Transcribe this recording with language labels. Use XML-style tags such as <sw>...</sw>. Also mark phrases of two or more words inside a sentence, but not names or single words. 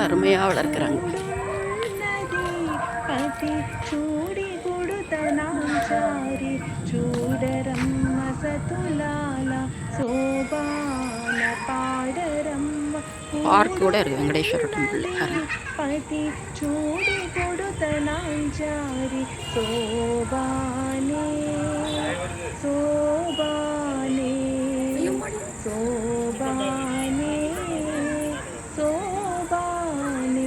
<ta>அருமையாக வளர்க்குறாங்க.</ta> <te>పతి చూడి గుడుతనాచారి చూడరమ్మ సతులాల శోభాన పాడరమ్మ</te> <ta>பார்க் கூட இருக்குது வெங்கடேஸ்வர டெம்பிள்.</ta> <te>పతి చూడి గుడుతనాచారి శోభానే శోభానే శోభానే శోభానే</te>